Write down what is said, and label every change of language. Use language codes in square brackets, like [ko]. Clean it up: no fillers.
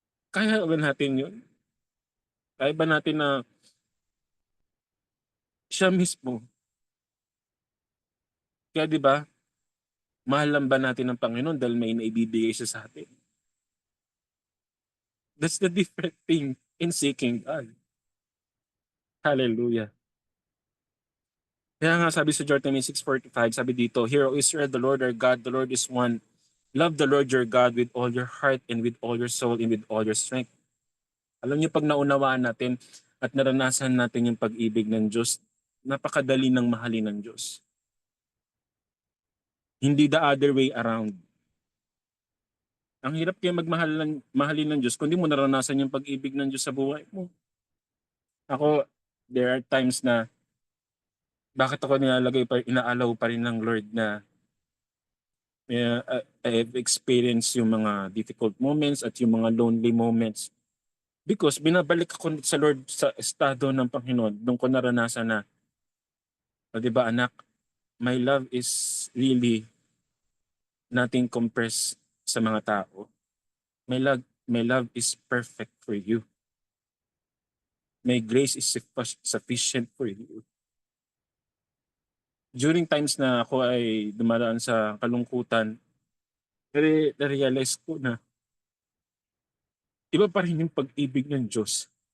[tl] Kaya ba natin yun? Kaya ba natin na siya mismo? Kaya di ba, mahal lang ba natin ang Panginoon dahil may naibibigay siya sa atin? [en] That's the different thing in seeking God. Hallelujah. [tl] Kaya nga sabi sa [en] Deuteronomy 6:45, sabi dito, Hear, O Israel, the Lord our God, the Lord is one. Love the Lord your God with all your heart and with all your soul and with all your strength. [tl] Alam niyo, pag naunawaan natin at naranasan natin yung pag-ibig ng Diyos, napakadali ng mahalin ng Diyos. Hindi [en] the other way around. [tl] Ang hirap kaya mahalin ng Diyos kung di mo naranasan yung pag-ibig ng Diyos sa buhay mo. Ako, [en] there are times [tl] na bakit ako inaalaw pa rin ng Lord na [en] I've experienced [tl] yung mga difficult moments at yung mga lonely moments. Because binabalik ako sa Lord sa estado ng Panginoon nung ko naranasan na, di ba anak, [en] my love is really nothing compares [tl] sa mga tao. [en] My love is perfect for you. My grace is sufficient for you. [tl] During times na ako ay dumaraan sa kalungkutan, na-realize ko na iba pa rin yung pag-ibig ng Diyos.